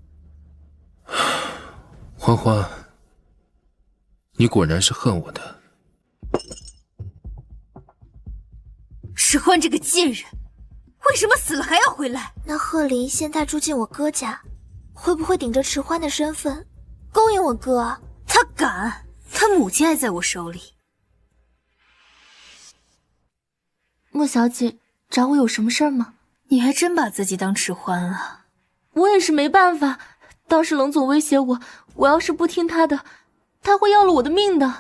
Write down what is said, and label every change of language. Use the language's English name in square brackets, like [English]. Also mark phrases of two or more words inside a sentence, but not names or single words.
[Chinese] 歡歡，你果然是恨我的。遲歡這個賤人，為什麼死了還要回來？那賀林現在住進我哥家，會不會頂着遲歡的身份勾引我哥啊？他敢！他母親還在我手裡。莫小姐找我有什麼事兒嗎？你還真把自己當遲歡了。我也是沒辦法，當時冷總威脅我，我要是不聽他的，他會要了我的命的。